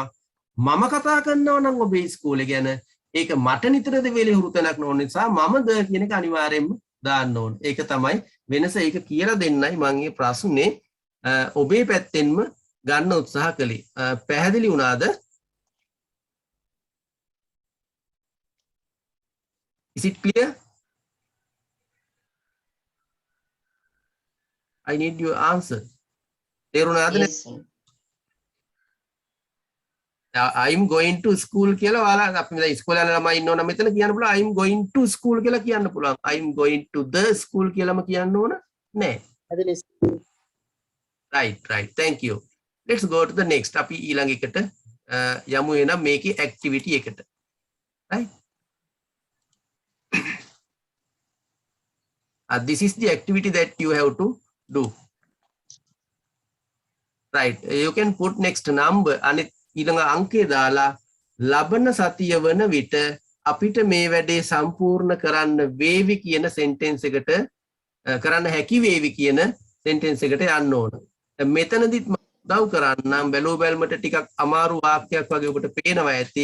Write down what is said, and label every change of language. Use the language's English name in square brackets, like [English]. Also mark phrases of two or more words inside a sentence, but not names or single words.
[Sinhala] මම කතා කරනවා නම් ඔබේ ඉස්කෝලේ ගැන ඒක මට නිතර දෙවෙලේ හුරුතනක් නොවන නිසා මම ද කියන එක අනිවාර්යයෙන්ම දාන්න ඕන. ඒක තමයි වෙනස. ඒක කියලා දෙන්නයි මම මේ ප්‍රශ්නේ ඔබේ පැත්තෙන්ම ගන්න උත්සාහ කළේ. පැහැදිලි වුණාද? [English] Is it clear? I need your answer. Yes, sir. I'm going to school [Sinhala] කියලා ඔයාලා අපි දැන් ඉස්කෝලේ යන ළමයි ඉන්නවනම් මෙතන කියන්න පුළුවන් [English] I'm going to school [Sinhala] කියලා කියන්න පුළුවන්. [English] I'm going to the school [Sinhala] කියලාම කියන්න ඕන නෑ. [English] Right. Thank you. Let's go to the next. [Sinhala] අපි ඊළඟ එකට යමු එනම් මේකේ activity එකට. Right? [English] This is the activity that you have to do. Right. You can put next number [Sinhala] අනිත් ඊළඟ අංකය දාලා ලබන සතිය වන විට අපිට මේ වැඩේ සම්පූර්ණ කරන්න වේවි කියන sentence එකට කරන්න හැකි වේවි කියන sentence එකට යන්න ඕන. දැන් මෙතනදිත් මම උදව් කරන්නම් බැලුව බැලමට ටිකක් අමාරු වාක්‍යයක් වගේ ඔබට පේනවා ඇති.